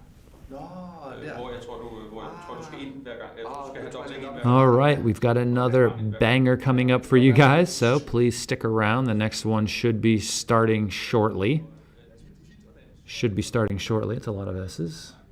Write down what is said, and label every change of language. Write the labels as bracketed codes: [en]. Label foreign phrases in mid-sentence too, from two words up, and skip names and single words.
[da] Hvor jeg tror du skal ind hver gang. Jeg tror du skal have dobbelt ind. [en] All right, we've got another banger coming up for you guys, so please stick around. The next one should be starting shortly. It's a lot of S's.